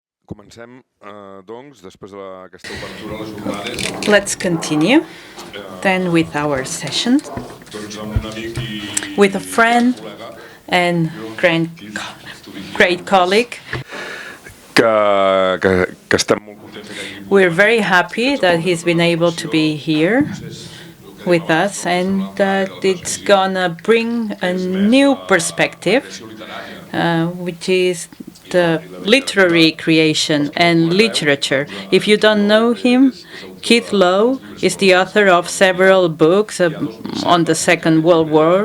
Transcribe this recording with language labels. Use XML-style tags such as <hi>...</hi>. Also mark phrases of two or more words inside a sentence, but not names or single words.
<ca>Comencem, doncs, després d'aquesta obertura a les jornades.</ca> <en>Let's continue then with our session</en> <ca>Doncs amb un amic i</ca> <en>with a friend and great colleague.</en> <ca>que estem molt contents que hagi</ca> <en>We're very happy that he's been able to be here with us and that it's gonna bring a new perspective, which is the literary creation and literature. If you don't know him, Keith Lowe is the author of several books on the Second World War.</en>